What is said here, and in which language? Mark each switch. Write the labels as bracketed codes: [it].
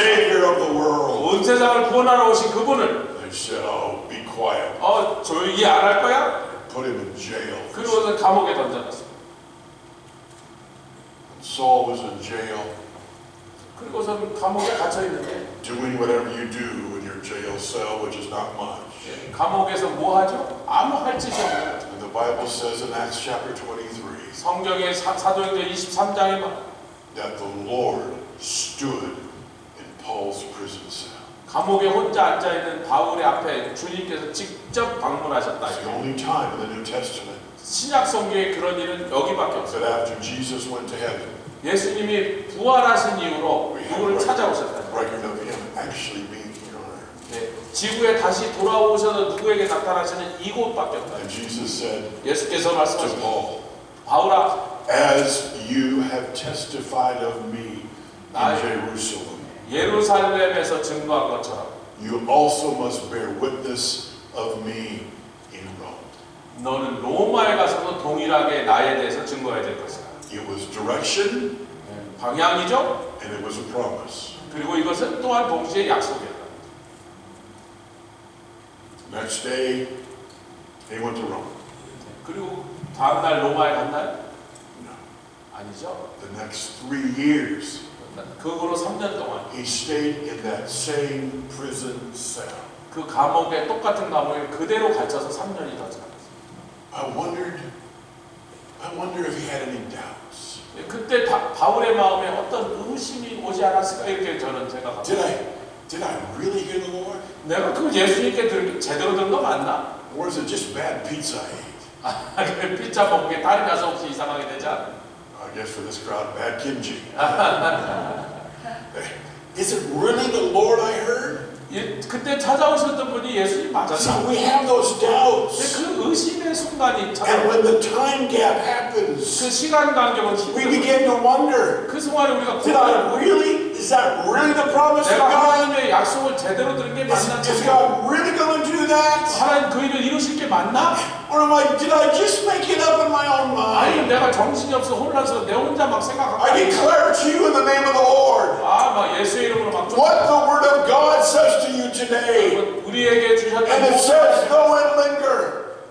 [en] Savior of the world. [ko] 온 세상을 구원하러 오신 그분을 [en] They said, "Oh, be quiet." [ko] 조용히 안 할 거야? [en] Put him in jail. [ko] 그리고는 감옥에 던져놨어. [en] Saul was in jail, [ko] 그리고선 감옥에 갇혀 있는데 [en] doing whatever you do in your jail cell, which is not much. [ko] 감옥에서 뭐 하죠? 아무 할 짓이 없는 거죠. [en] And the Bible says in Acts chapter 23 [ko] 성경의 사도행전 23장에 [en] that the Lord stood in Paul's prison cell. [ko] 감옥에 혼자 앉아 있는 바울의 앞에 주님께서 직접 방문하셨다. [en] It's the only time in the New Testament [ko] 신약 성경에 그런 일은 여기밖에 없어요. [en] that after Jesus went to heaven, [ko] 예수님이 부활하신 이후로 누구를 찾아오셨다. [en] Record of him actually being here on earth. [ko] 네, 지구에 다시 돌아오셔서 누구에게 나타나시는 이곳밖에 없다. [en] And Jesus said [ko] 예수께서 [en] to [ko] 말씀하셨고, [en] Paul, [ko] 바울아, [en] as you have testified of me in Jerusalem, [ko] 예루살렘에서 증거한 것처럼 [en] you also must bear witness of me in Rome. [ko] 너는 로마에 가서도 동일하게 나에 대해서 증거해야 될 것이다. [en] It was direction [ko] 방향이죠. [en] and it was a promise. [ko] 그리고 이것은 또한 동시에 약속이었다. [en] Next day, he went to Rome. [ko] 그리고 다음 날 로마에 갔나요? [en] No. [ko] 아니죠. [en] The next 3 years, [ko] 그 후로 3년 동안 [en] he stayed in that same prison cell. [ko] 그 감옥에 똑같은 감옥에 그대로 갇혀서 3년이 더 지났어요. [en] I wonder if he had any doubts. [ko] 그때 바울의 마음에 어떤 의심이 오지 않았을까 이렇게 저는 생각합니다. [en] Did I really hear the Lord? [ko] 내가 그 예수님께 제대로 들은 거 맞나? [en] Or is it just bad pizza I ate? [ko] 그 피자 먹은 게 다른 가서 혹시 이상하게 되지 않아? [en] I guess for this crowd, bad kimchi. Is it really the Lord I heard? [ko] 그때 찾아오셨던 분이 예수님 맞았나? [en] we have those doubts. [ko] 그 의심의 순간이 [en] And [ko] 찾아오고 [en] when the time gap happens, [ko] 그 시간 간격은 [en] we [ko] 힘들고 [en] begin to wonder, [ko] 그 순간에 우리가 [en] is that really the promise of [ko] 내가 [en] God? [ko] 하나님의 약속을 제대로 들은 게 맞나? [en] Is God really going to do that? [ko] 하나님 그 일을 이루실 게 맞나? [en] Or did I just make it up in my own [ko] 아니 [en] mind? [ko] 내가 정신이 없어 혼란해서 내 혼자 막 생각하고 [en] I declare to you in the name of the Lord, [ko] 막 예수의 이름으로 막 [en] what the Word of God says to you today. [ko] 우리에게 주셨던 [en] And it says, though it linger,